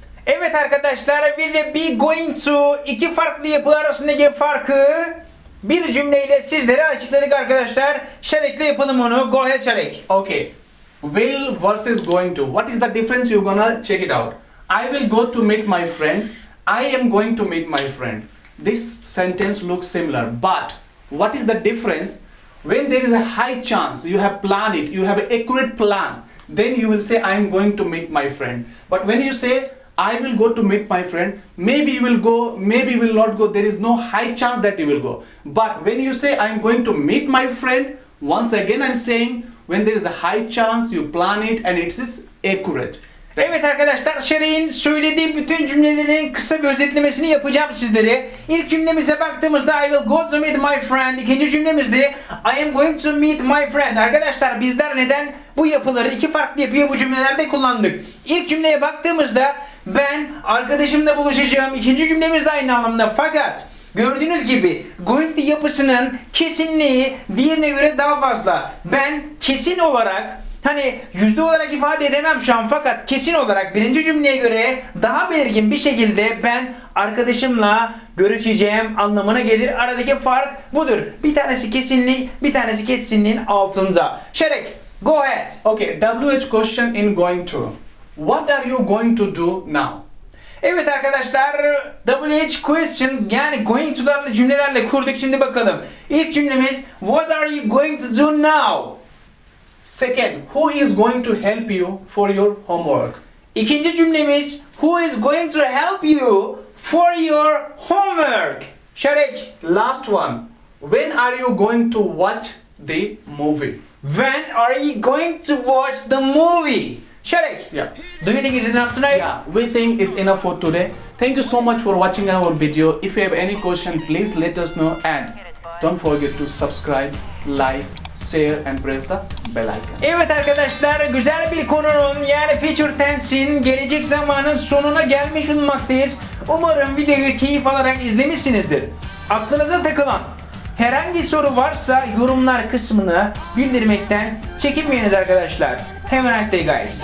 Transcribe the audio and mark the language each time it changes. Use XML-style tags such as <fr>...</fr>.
<tr>Evet arkadaşlar, will ve be going to iki farklı yapı arasındaki farkı bir cümleyle sizlere açıkladık arkadaşlar. Şerekle yapalım onu.</tr> <en>Go ahead</en> <tr>Şerek.</tr> <en>Okay, will versus going to. What is the difference? You're gonna check it out. I will go to meet my friend. I am going to meet my friend. This sentence looks similar, but what is the difference? When there is a high chance, you have planned it, you have an accurate plan, then you will say I am going to meet my friend. But when you say I will go to meet my friend, maybe you will go, maybe you will not go, there is no high chance that you will go. But when you say I am going to meet my friend, once again I am saying when there is a high chance, you plan it and it is accurate.</en> <tr>Evet arkadaşlar, Şerek'in söylediği bütün cümlelerin kısa bir özetlemesini yapacağım sizlere. İlk cümlemize baktığımızda</tr> <en>I will go to meet my friend.</en> <tr>İkinci cümlemizde</tr> <en>I am going to meet my friend.</en> <tr>Arkadaşlar bizler neden bu yapıları, iki farklı yapıyı bu cümlelerde kullandık? İlk cümleye baktığımızda ben arkadaşımla buluşacağım. İkinci cümlemiz de aynı anlamda. Fakat gördüğünüz gibi going to yapısının kesinliği diğerine göre daha fazla. Ben kesin olarak Hani yüzde olarak ifade edemem şu an, fakat kesin olarak birinci cümleye göre daha belirgin bir şekilde ben arkadaşımla görüşeceğim anlamına gelir. Aradaki fark budur. Bir tanesi kesinlik, bir tanesi kesinliğin altında.</tr> <en>Şerek, go ahead. Okay, WH question in going to. What are you going to do now?</en> <tr>Evet arkadaşlar, WH question yani going to'larla cümlelerle kurduk. Şimdi bakalım. İlk cümlemiz</tr> <en>what are you going to do now? Second, who is going to help you for your homework?</en> <tr>İkinci cümlemiz</tr> <en>who is going to help you for your homework? Şerek. Last one, when are you going to watch the movie? When are you going to watch the movie? Şerek. Yeah. Do you think it's enough tonight? Yeah, we think it's enough for today. Thank you so much for watching our video. If you have any question, please let us know, and don't forget to subscribe, like, share and press the bell icon.</en> <tr>Evet arkadaşlar, güzel bir konunun yani future tense'in gelecek zamanın sonuna gelmiş bulunmaktayız. Umarım videoyu keyif alarak izlemişsinizdir. Aklınıza takılan herhangi soru varsa yorumlar kısmına bildirmekten çekinmeyiniz arkadaşlar.</tr> <en>Have a nice day guys.</en>